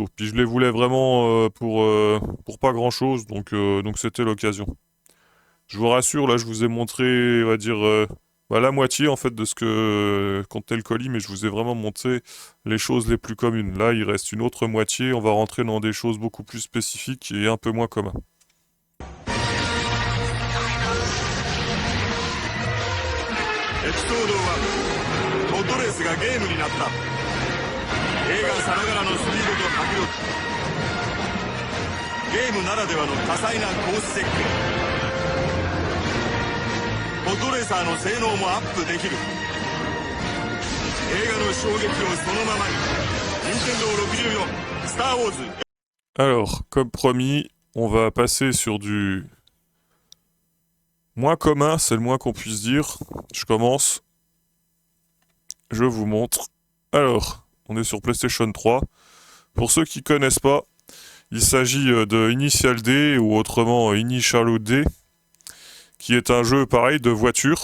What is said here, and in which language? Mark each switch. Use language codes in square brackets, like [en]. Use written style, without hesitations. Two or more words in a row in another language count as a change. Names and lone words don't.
[fr] Puis je les voulais vraiment pour pas grand-chose, donc c'était l'occasion. Je vous rassure, là, je vous ai montré, on va dire, la moitié, en fait, de ce que contenait le colis, mais je vous ai vraiment montré les choses les plus communes. Là, il reste une autre moitié, on va rentrer dans des choses beaucoup plus spécifiques et un peu moins communes. [ja] エピソード1ボットレースがゲームになった映画さながらのスピードと迫力ゲームならではの多彩なコース設計ボットレーサーの性能もアップできる映画の衝撃をそのままに Nintendo 64 Star Wars. [fr] Alors, comme promis, on va passer sur du moins commun, c'est le moins qu'on puisse dire. Je commence. Je vous montre. Alors, on est sur PlayStation 3. Pour ceux qui connaissent pas, il s'agit de Initial D ou autrement Initial D, qui est un jeu pareil de voiture.